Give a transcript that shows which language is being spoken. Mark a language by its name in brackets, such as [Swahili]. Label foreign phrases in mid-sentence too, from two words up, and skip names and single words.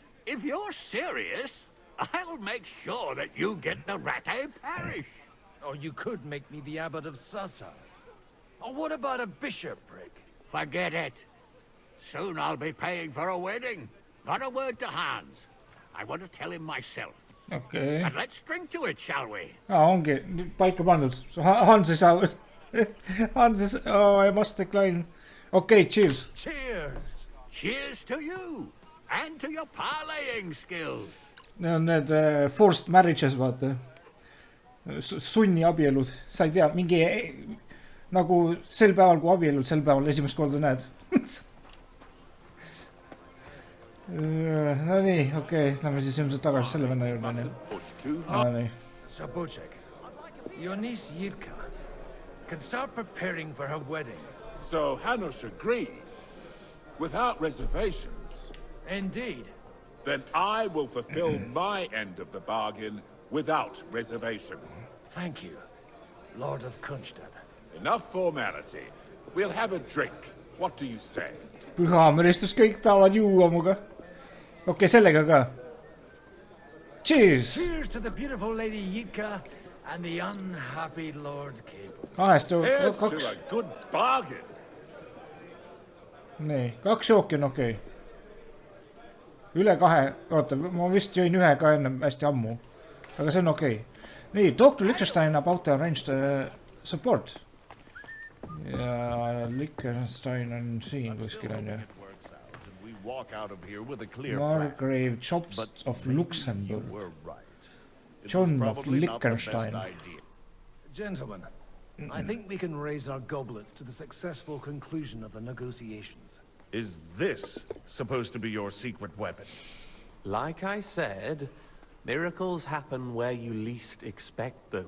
[English] If you're serious, I'll make sure that you get the Rattay parish. Or you could make me the abbot of Sassa. Or what about a bishopric? Forget it. Soon I'll be paying for a wedding. Not a word to Hans. I want to tell him myself. Okay. And let's drink to it, shall we? [Estonian] Ongi paika pandud. Hans ei saa. Hans ei... [English] Oh, I must decline. Okay, cheers. Cheers. Cheers to you. And to your parlaying skills. [Estonian] Need on need [English] forced marriages, [Estonian] vaata. Sunni abielud. Sa ei tea, mingi... Nagu sel päeval, kui abielud, sel päeval esimest korda näed. No nii, okei. Lähme siis ilmselt tagasi selle venna juurde. Nii. [English] Sabochek, your niece Yivka can start preparing for her wedding. So Hanush agreed, without reservations. Indeed. Then I will fulfill my end of the bargain without reservation. Thank you, Lord of Kunstadt. Enough formality. We'll have a drink. What do you say? [Estonian] Pühameristus kõik tahavad juua muga. Okei, sellega ka. [English] Cheers! Cheers to the beautiful lady Yitka and the unhappy Lord Cable. [Estonian] Kahest [English] Here's [Estonian] kaks. [English] to a good bargain. [Estonian] Nii, kaks jooki on okei. Üle kahe, oota, ma vist jõin ühe ka enne hästi ammu. Aga see on okei. Nii, [English] talk to Liechtenstein about the arranged support. [Estonian] Ja Liechtenstein on siin kuskil on ju. [English] Margrave Jobst of Luxembourg. John of Liechtenstein. Gentlemen, I think we can raise our goblets to the successful conclusion of the negotiations. Is this supposed to be your secret weapon? Like I said, miracles happen where you least expect them.